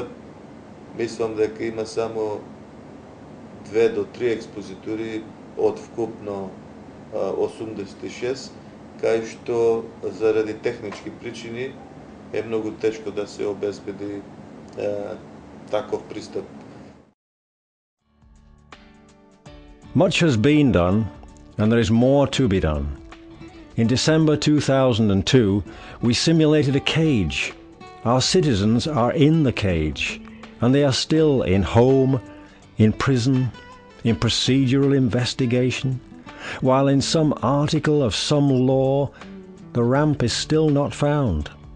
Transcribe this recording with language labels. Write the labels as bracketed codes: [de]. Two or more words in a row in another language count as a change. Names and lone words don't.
[mk] Мислам дека има само 2 до 3 експозитури од вкупно 86, кај што заради технички причини е многу тешко да се обезбеди таков пристап. [en] Much has been done, and there is more to be done. In December 2002, we simulated a cage. Our citizens are in the cage, and they are still in home, in prison, in procedural investigation, while in some article of some law, the ramp is still not found.